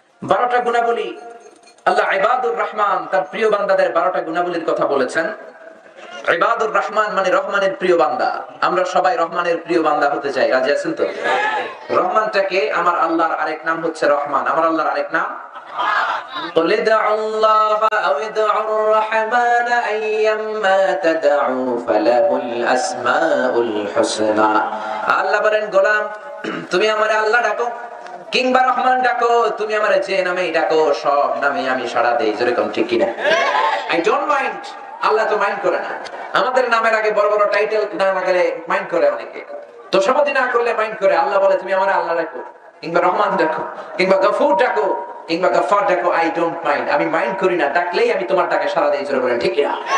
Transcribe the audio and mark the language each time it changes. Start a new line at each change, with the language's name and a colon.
Bangla: 12টা গুণাবলী আল্লাহ ইবাদুর রহমান তার প্রিয় বান্দাদের 12টা গুণাবলীর কথা বলেছেন। ইবাদুর রহমান মানে রহমানের প্রিয় বান্দা। আমরা সবাই রহমানের প্রিয় বান্দা হতে চাই। রাজি আছেন তো? রহমানটাকে আমার আল্লাহর আরেক নাম হচ্ছে রহমান। আমার আল্লাহর আরেক নাম
Arabic: قل ادعوا الله أو ادعوا الرحمن أيما تدعوا فله الأسماء الحسنى।
Bangla: আল্লাহ বলেন গোলাম, তুমি আমারে আল্লাহ ডাকো কিংবা রহমান ডাকো, তুমি আমারে যে নামেই ডাকো, সব নামে আমি সাড়া দেই। যেরকম ঠিক কিনা?
English: I don't mind.
Bangla: আল্লাহ তো মাইন্ড করে না। আমাদের নামের আগে বড় বড় টাইটেল না লাগালে মাইন্ড করে অনেকে। তোষামতি না করলে মাইন্ড করে, আল্লাহ বলে তুমি আমার আল্লাহ রাখো, কিংবা রহমান ডাকো, কিংবা গফুর ডাকো, কিংবা গফার ডাকো,
English: I don't mind,
Bangla: আমি মাইন্ড করি না, ডাকলেই আমি তোমার ডাকে সাড়া দিয়ে জোরে বলেন ঠিক না?